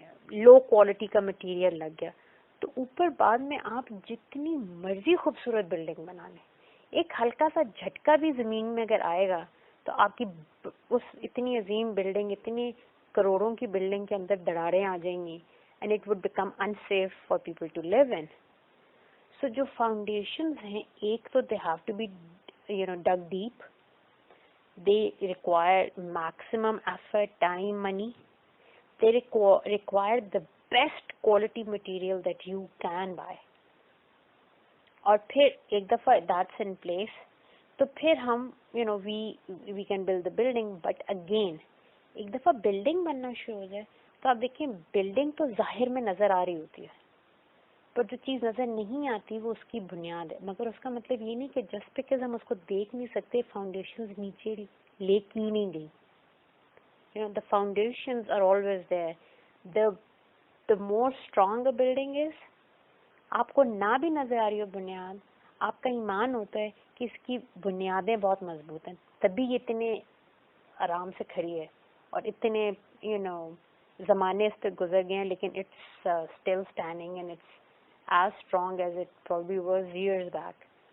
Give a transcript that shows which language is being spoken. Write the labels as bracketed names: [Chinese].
[Urdu] Low quality کا material لگ گیا, تو اوپر بعد میں آپ جتنی مرضی خوبصورت بلڈنگ بنا لیں, ایک ہلکا سا جھٹکا بھی زمین میں اگر آئے گا تو آپ کی اس اتنی عظیم بلڈنگ, اتنی کروڑوں کی بلڈنگ کے اندر دراڑیں آ جائیں گی [English] And it would become unsafe for people to live in. [Urdu] سو جو فاؤنڈیشنز ہیں ایک تو [English] They have to be dug deep. They require maximum effort, time, money. They require the best quality material that you can buy. [Urdu] اور پھر ایک دفعہ [English] that's in place [Urdu] تو پھر ہم [English] we can build the building. But again [Urdu] ایک دفعہ building بننا شروع ہو جائے تو آپ دیکھیں بلڈنگ تو ظاہر میں نظر آ رہی ہوتی ہے, پر جو چیز نظر نہیں آتی وہ اس کی بنیاد ہے. مگر اس کا مطلب یہ نہیں کہ [English] just because [Urdu] ہم اس کو دیکھ نہیں سکتے فاؤنڈیشنز نیچے لے کی نہیں گئی. [English] The foundations are always there. The more strong a building is, [Urdu] آپ کو نہ بھی نظر آ رہی ہو بنیاد, آپ کا ایمان ہوتا ہے کہ اس کی بنیادیں بہت مضبوط ہیں, تبھی یہ اتنے آرام سے کھڑی ہے اور اتنے زمانے اس پہ گزر گئے ہیں, لیکن [English] it's still standing and it's as strong as it probably was years back.